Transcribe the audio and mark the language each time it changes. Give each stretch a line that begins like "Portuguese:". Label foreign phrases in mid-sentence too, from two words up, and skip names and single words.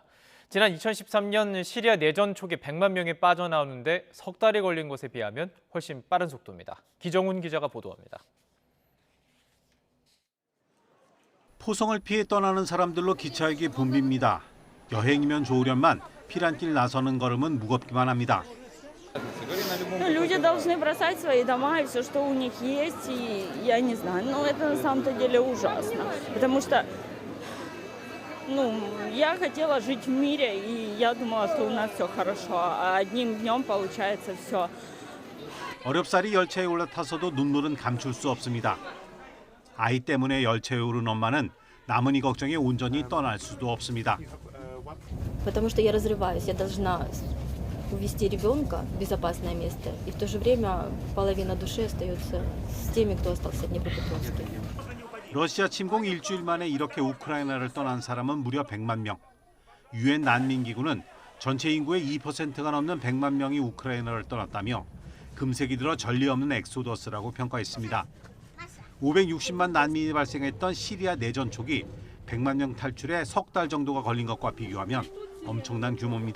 Korean: 지난 2013년 시리아 내전 초기 100만 명이 빠져나오는데 석 달이 걸린 것에 비하면 훨씬 빠른 속도입니다. 기정훈 기자가 보도합니다. 포성을 피해 떠나는 사람들로 기차역이 붐빕니다. 여행이면 좋으련만 피란길 나서는 걸음은 무겁기만 합니다.
Russian: Люди должны бросать свои дома и все, что у них есть, и я не знаю, но это на самом-то деле ужасно, потому что, я хотела жить в мире, и я думала, что у нас все хорошо, а одним днем получается все.
Korean: 어렵사리 열차에 올라타서도 눈물은 감출 수 없습니다. 아이 때문에 열차에 오른 엄마는 나문희 걱정에 온전히 떠날 수도 없습니다.
Russian: Потому что я разрываюсь, я должна увезти ребенка в безопасное место, и в то же время половина души остается с теми, кто остался в Днепропетровске.
Korean: 러시아 침공 일주일 만에 이렇게 우크라이나를 떠난 사람은 무려 100만 명. 유엔 난민기구는 전체 인구의 2%가 넘는 100만 명이 우크라이나를 떠났다며 금세기 들어 전례 없는 엑소더스라고 평가했습니다. 560만 난민이 발생했던 시리아 내전 초기 100만 명 탈출에 석 달 정도가 걸린 것과 비교하면 엄청난 규모입니다.